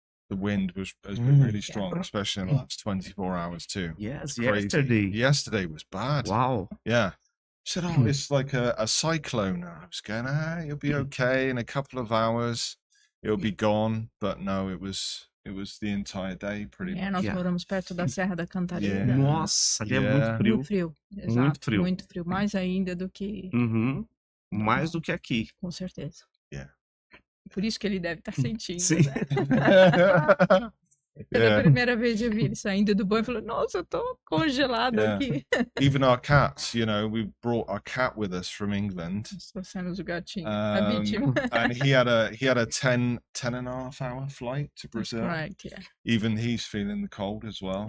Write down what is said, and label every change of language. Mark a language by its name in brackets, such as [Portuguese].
[English] The wind has been really strong, especially in the last 24 hours too. Yes, Crazy. Yesterday was bad. Wow. Yeah. She said, oh, it's like a cyclone. I was going, you'll be okay in a couple of hours. It'll be gone. But no, it was the entire day pretty much. [Portuguese] Nós moramos perto da Serra da Cantareira. [English] Yeah. [Portuguese] Nossa, ali é muito frio. Muito frio. Exato, Muito frio. Muito frio. Mais ainda do que... Uhum. Mais do que aqui. Com certeza. [English] Yeah. [Portuguese] Por isso que ele deve estar sentindo, Sim. né? Pela primeira vez eu vi ele saindo do banho e falou, nossa, eu tô congelado aqui. [English] Even our cats, we brought our cat with us from England. [Portuguese] Trouxemos o gatinho, a vítima. [English] And he had a 10.5 hour flight to Brazil. Right, yeah. Even he's feeling the cold as well.